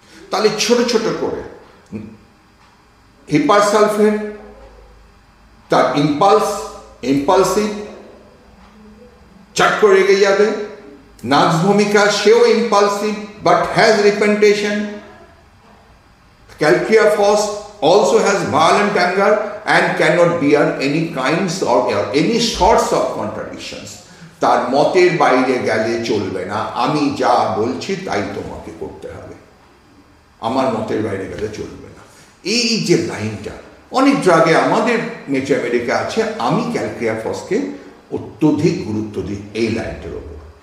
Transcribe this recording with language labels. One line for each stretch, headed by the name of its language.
Bangla: তাহলে ছোট ছোট করে হিপারসালফেট তার ইম্পালসিভ, চাট করে রেগে যাবে। নাক্স ভূমিকা, সেও impulsive
English: But has repentance. Calciaphos also has violent anger and cannot bear any kinds or any sorts of contradictions.
Bangla: তার মতের বাইরে গেলে চলবে না, আমি যা বলছি তাই তোমাকে করতে হবে, আমার মতের বাইরে গেলে চলবে না। এই যে লাইনটা অনেক ড্রাগে আমাদের নেচার আমেরিকা আছে, আমি ক্যালকিয়াফসকে অত্যধিক গুরুত্ব দিই এই লাইনটার ওপর।